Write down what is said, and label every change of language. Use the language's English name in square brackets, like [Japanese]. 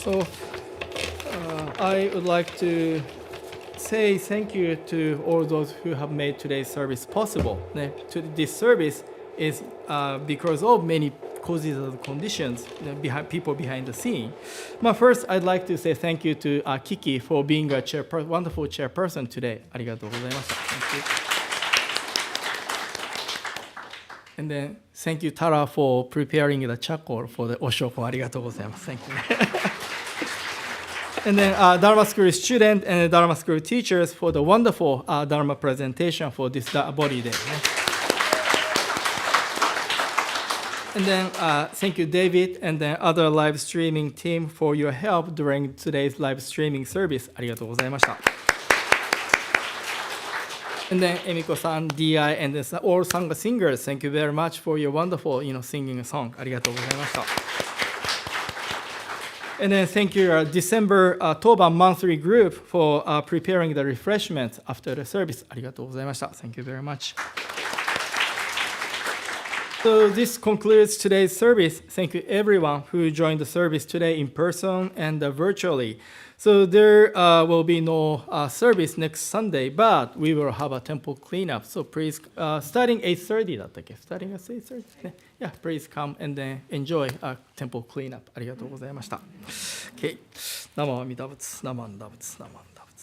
[English] So I would like to say thank you to all those who have made today's service possible. This service is because of many causes and conditions, people behind the scene. But first, I'd like to say thank you to Kiki for being a wonderful chairperson today. [Japanese] ありがとうございました。 [English] Thank you. And then thank you, Tara, for preparing the charcoal for the Oshoko. [Japanese] ありがとうございます。 [English] Thank you. And then Dharma School students and Dharma School teachers for the wonderful Dharma presentation for this body day. And then thank you, David, and then other live streaming team for your help during today's live streaming service. [Japanese] ありがとうございました。 [English] And then Emiko-san, DI, and then all singers, thank you very much for your wonderful, singing a song. [Japanese] ありがとうございました。 [English] And then thank you, December Toba monthly group for preparing the refreshments after the service. [Japanese] ありがとうございました。 [English] Thank you very much. So this concludes today's service. Thank you everyone who joined the service today in person and virtually. So there will be no service next Sunday, but we will have a temple cleanup. So please, starting 8:30 [Japanese] だったっけ? [English] Starting at 8:30? Yeah, please come and then enjoy a temple cleanup. [Japanese] ありがとうございました。 [English] Okay. [Japanese] ナマアミダ仏、ナマンダ仏、ナマンダ仏。